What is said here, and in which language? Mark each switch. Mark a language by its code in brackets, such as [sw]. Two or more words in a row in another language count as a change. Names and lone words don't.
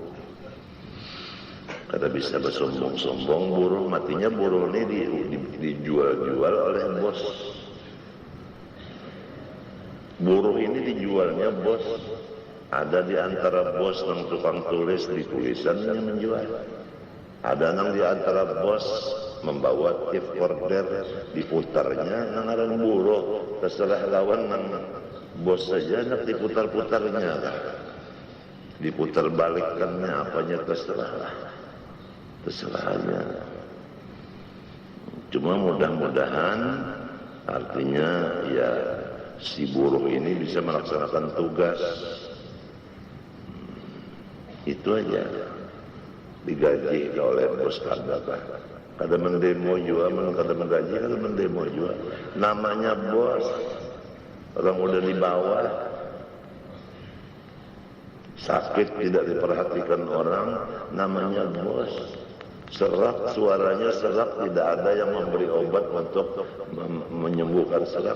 [bjn] Kada bisa bersombong-sombong buruh, matinya buruh ini dijual-jual oleh bos. [id] Buruh ini dijualnya bos. Ada di antara bos yang tukang tulis di tulisannya menjual. Ada yang di antara bos membawa [en] tape recorder, [bjn] diputarnya nangaran buruh, terserah lawan nang bos saja nak diputar-putarnya, diputar balikkannya apanya terserah aja. [id] Cuma mudah-mudahan artinya ya si buruh ini bisa melaksanakan tugas. Itu aja. [bjn] Digaji oleh bos kada mendemo juga, kada menggaji, kada mendemo juga. [id] Namanya bos, orang udah di bawah, sakit tidak diperhatikan orang, namanya bos. Serak, suaranya serak, tidak ada yang memberi obat untuk menyembuhkan serak.